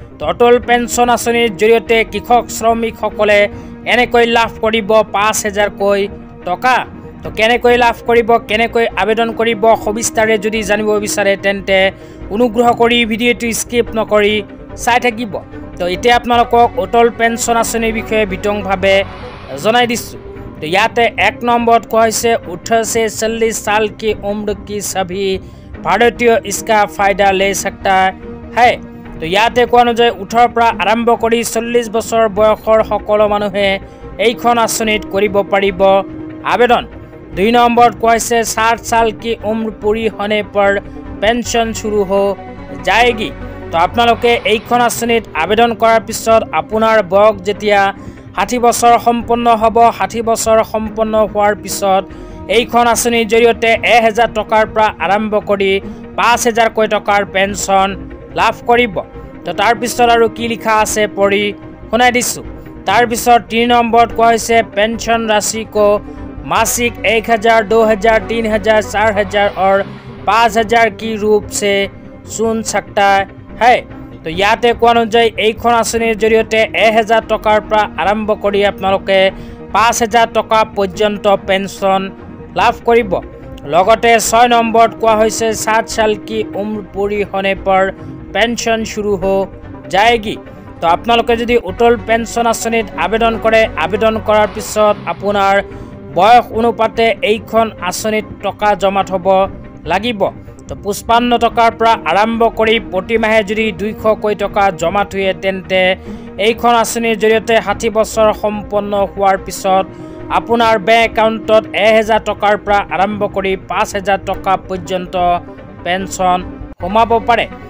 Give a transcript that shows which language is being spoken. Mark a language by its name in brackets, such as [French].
[Assamese] তো অটল পেঞ্চন আঁচনিৰ জৰিয়তে কৃষক শ্ৰমিকসকলে এনেকৈ লাভ কৰিব 5,000কৈ টকা। তো কেনেকৈ লাভ কৰিব, কেনেকৈ আবেদন কৰিব, সবিস্তাৰে যদি জানিব বিচাৰে তেন্তে অনুগ্ৰহ কৰি ভিডিঅ'টো স্কিপ নকৰি চাই থাকিব। তো এতিয়া আপোনালোকক অটল পেঞ্চন আঁচনিৰ বিষয়ে বিতংভাৱে জনাই দিছোঁ। তো ইয়াতে 1 নম্বৰত কোৱা হৈছে [Hindi] 18 से 40 साल की उम्र की सभी भारतीय इसका फायदा ले सकता है। [Assamese] তো ইয়াতে কোৱা অনুযায়ী 18ৰ পৰা আৰম্ভ কৰি 40 বছৰ বয়সৰ সকলো মানুহে এইখন আঁচনিত কৰিব পাৰিব আবেদন। [Hindi] 2 नंबर को 60 साल की उम्र पूरी होने पर पेंशन शुरू हो जाएगी। [Assamese] तो आपनालोके এইখন আঁচনিত আবেদন কৰাৰ পিছত আপোনাৰ বয়স যেতিয়া 60 বছৰ সম্পন্ন হ'ব, 60 বছৰ সম্পন্ন হোৱাৰ পিছত এইখন আঁচনিৰ জৰিয়তে 1000 টকাৰ পৰা আৰম্ভ কৰি 5000কৈ টকাৰ পেঞ্চন লাভ কৰিব। তো তাৰ পিছত আৰু কি লিখা আছে পঢ়ি শুনাই দিছোঁ। তাৰ পিছত 3 নম্বৰত কোৱা হৈছে [Hindi] पेंशन राशि को मासिक 1000, 2000, 3000, 4000 और 5000 की रूप से चुन सकता है। [Assamese] तो ইয়াতে কোৱা অনুযায়ী এইখন আঁচনিৰ জৰিয়তে 1000 টকাৰ পৰা আৰম্ভ কৰি আপোনালোকে 5000 টকা পৰ্যন্ত পেঞ্চন লাভ কৰিব। লগতে 6 নম্বৰত কোৱা হৈছে [Hindi] 60 साल की उम्र पूरी होने पर पेंशन शुरू हो जाएगी। [Assamese] তো আপোনালোকে যদি অটল পেঞ্চন আঁচনিত আবেদন কৰে, আবেদন কৰাৰ পিছত আপোনাৰ বয়স অনুপাতে এইখন আঁচনিত টকা জমা থ'ব লাগিব। তো 55 টকাৰ পৰা আৰম্ভ কৰি প্ৰতি মাহে যদি 200কৈ টকা জমা থয়ে তেন্তে এইখন আঁচনিৰ জৰিয়তে 60 বছৰ সম্পন্ন হোৱাৰ পিছত আপোনাৰ বেংক একাউণ্টত 1000 টকাৰ পৰা আৰম্ভ কৰি 5000 টকা পৰ্যন্ত পেঞ্চন সোমাব পাৰে।